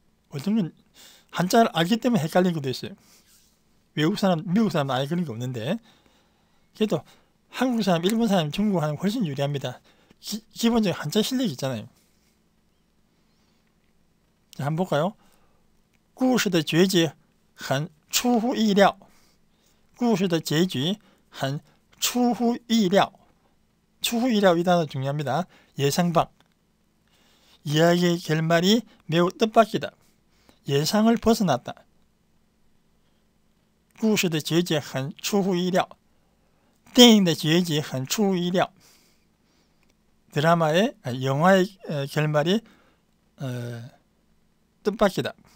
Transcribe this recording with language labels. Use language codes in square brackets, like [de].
[ko] 어떤 건 한자를 알기 때문에 헷갈리는 것도 있어요. 미국 사람 아예 그런 게 없는데. 그래도 한국 사람, 일본 사람, 중국 사람 훨씬 유리합니다. 기본적인 한자 실력이 있잖아요. 자, 한번 볼까요? [zh] 故事的结局很出乎意料.故事的结局很出乎意料. [ko] 出乎意料 이 단어 중요합니다. 예상 밖. 이야기의 결말이 매우 뜻밖이다. 예상을 벗어났다. [zh] 故事的结局很出乎意料.电影的结局很出乎意料. [ko] 드라마의, 영화의 결말이 뜻밖이다.